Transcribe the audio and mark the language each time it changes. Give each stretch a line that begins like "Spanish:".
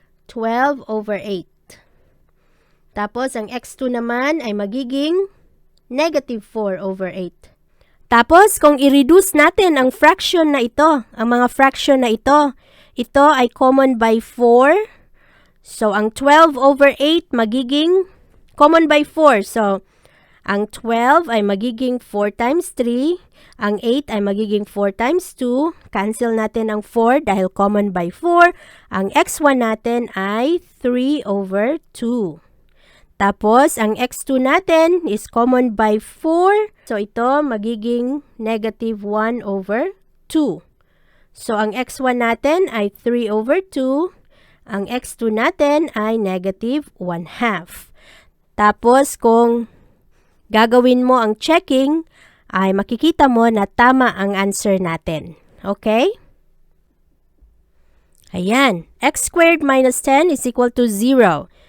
Filipino: 12 over 8. Tapos, ang x2 naman ay magiging negative 4 over 8. Tapos, kung i-reduce natin ang fraction na ito, ang mga fraction na ito ay common by 4. So, ang 12 over 8 magiging common by 4. So, ang 12 ay magiging 4 times 3. Ang 8 ay magiging 4 times 2. Cancel natin ang 4 dahil common by 4. Ang x1 natin ay 3 over 2. Tapos, ang x2 natin is common by 4. So, ito magiging negative 1 over 2. So, ang x1 natin ay 3 over 2. Ang x2 natin ay negative 1 half. Tapos, kung gagawin mo ang checking, ay makikita mo na tama ang answer natin. Okay? Ayan.
English: X squared minus 10 is equal to 0.